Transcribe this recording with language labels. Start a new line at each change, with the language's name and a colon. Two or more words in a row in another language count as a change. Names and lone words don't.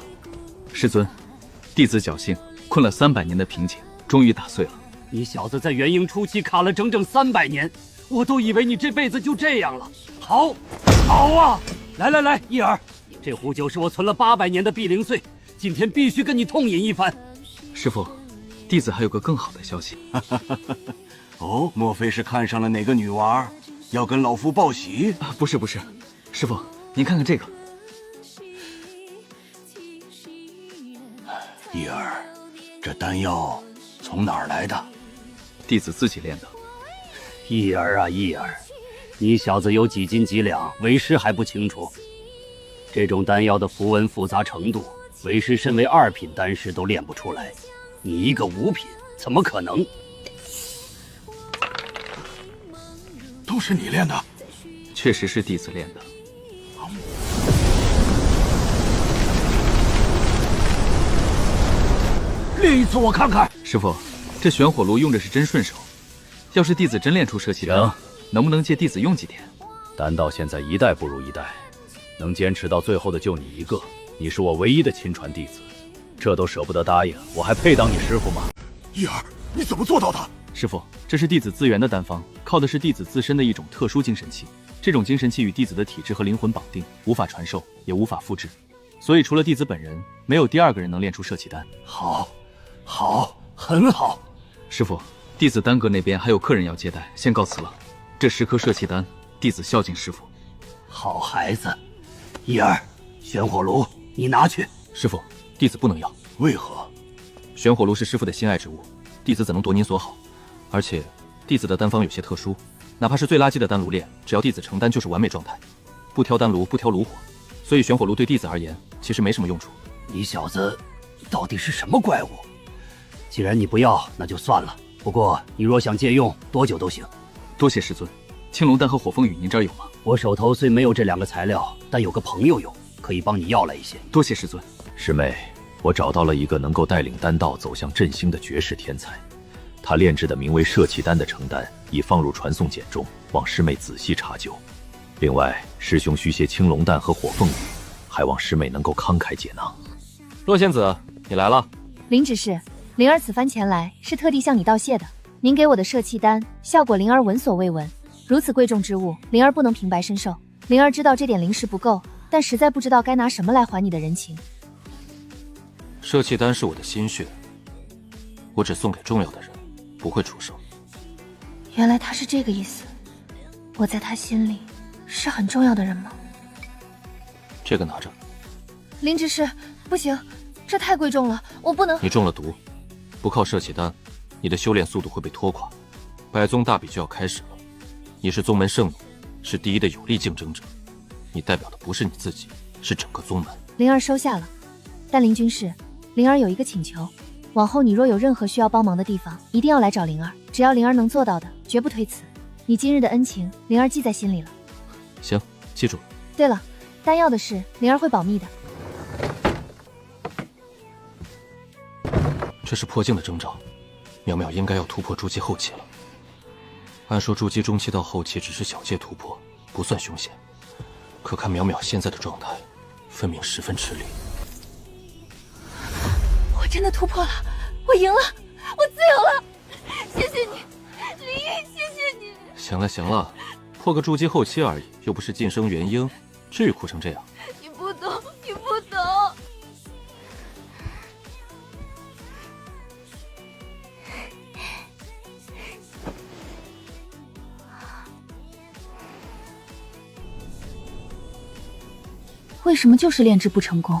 Chinese: 師尊，弟子僥倖，困了300年的瓶頸，終於打碎了。你小子在元嬰初期卡了整整300年，我都以為你這輩子就這樣了。好，好啊！來，毅兒，這壺酒是我存了800年的碧靈碎，今天必須跟你痛飲一番。師父，弟子還有個更好的消息。哦，莫非是看上了哪個女娃，要跟老夫報喜？不是，師父，您看看這個。毅兒，這丹藥從哪兒來的？弟子自己練的。毅兒啊，毅兒，你小子有幾斤幾兩，為師還不清楚。這種丹藥的符文複雜程度，為師身為2品丹師都練不出來，你一個5品，怎麼可能？都是你練的？確實是弟子練的。練一次我看看。师傅，这玄火炉用着是真顺手，要是弟子真练出摄气丹，能不能借弟子用几天？丹道现在一代不如一代，能坚持到最后的就你一个，你是我唯一的亲传弟子，这都舍不得答应，我還配當你師傅嗎？一兒，你怎麼做到的？師傅，這是弟子自圓的丹方，靠的是弟子自身的一種特殊精神氣。這種精神氣與弟子的體質和靈魂綁定，無法傳授，也無法複製。所以除了弟子本人，沒有第二個人能練出攝氣丹。好，很好。師傅，弟子丹閣那邊還有客人要接待，先告辭了。這10顆攝氣丹，弟子孝敬師傅。好孩子，一兒，玄火爐你拿去。師傅，弟子不能要。為何？玄火爐是師傅的心愛之物，弟子怎能奪您所好？而且弟子的丹方有些特殊，哪怕是最垃圾的丹爐煉，只要弟子成丹就是完美狀態，不挑丹爐，不挑爐火，所以玄火爐對弟子而言其實沒什麼用處。你小子到底是什麼怪物？既然你不要，那就算了。不過你若想借用，多久都行。多謝師尊。青龍丹和火鳳羽您這兒有嗎？我手頭雖沒有這2個材料，但有個朋友有，可以幫你要來一些。多謝師尊。師妹，我找到了一個能夠帶領丹道走向振興的絕世天才，他煉製的名為攝氣丹的成丹已放入傳送簡中，望師妹仔細查究。另外，師兄需些青龍丹和火鳳羽，還望師妹能夠慷慨解囊。洛仙子，你來了。林執事，靈兒此番前來是特地向你道謝的。您給我的攝氣丹效果，靈兒聞所未聞。如此貴重之物，靈兒不能平白身受。靈兒知道這點靈石不夠，但實在不知道該拿什麼來還你的人情。攝氣丹是我的心血，我只送給重要的人，不會出手。原來他是這個意思，我在他心裡是很重要的人嗎？這個拿着。林執事，不行，這太貴重了，我不能。你中了毒，不靠攝氣丹，你的修煉速度會被拖垮。百宗大比就要開始了，你是宗門聖女，是第一的有力競爭者，你代表的不是你自己，是整個宗門。靈兒收下了，但林軍士，靈兒有一個請求，往後你若有任何需要幫忙的地方，一定要來找靈兒，只要靈兒能做到的，絕不推辭。你今日的恩情，靈兒記在心裡了。行，記住了。對了，丹藥的事，靈兒會保密的。這是破境的徵兆，淼淼應該要突破築基後期了。按說築基中期到後期只是小界突破，不算凶險。可看淼淼現在的狀態，分明十分吃力。我真的突破了，我贏了，我自由了！謝謝你，林毅，謝謝你。行了行了，破個築基後期而已，又不是晉升元嬰，至於哭成這樣？你不懂，你不懂。為什麼就是煉製不成功？